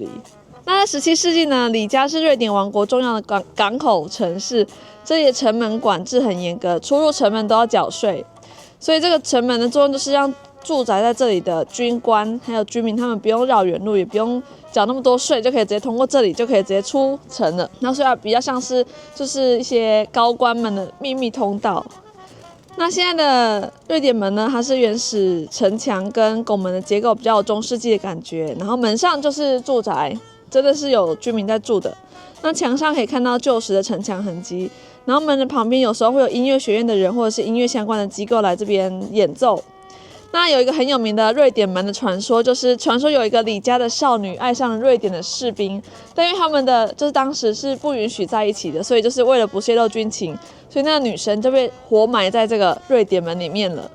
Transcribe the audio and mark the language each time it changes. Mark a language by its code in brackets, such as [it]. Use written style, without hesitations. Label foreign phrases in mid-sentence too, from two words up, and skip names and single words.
[zh] 那在17世紀呢，里加是瑞典王國重要的港口城市，這裡的城門管制很嚴格，出入城門都要繳稅，所以這個城門的作用就是讓駐紮在這裡的軍官還有居民，他們不用繞遠路，也不用繳那麼多稅，就可以直接通過這裡，就可以直接出城了。那所以比較像是就是一些高官們的秘密通道。那現在的瑞典門呢，它是原始城牆跟拱門的結構比較有中世紀的感覺，然後門上就是住宅，真的是有居民在住的。那牆上可以看到舊時的城牆痕跡，然後門的旁邊有時候會有音樂學院的人或者是音樂相關的機構來這邊演奏。那有一個很有名的瑞典門的傳說，就是傳說有一個里加的少女愛上了瑞典的士兵，但因為他們的就是當時是不允許在一起的，所以就是為了不洩露軍情，所以那個女生就被活埋在這個瑞典門裡面了。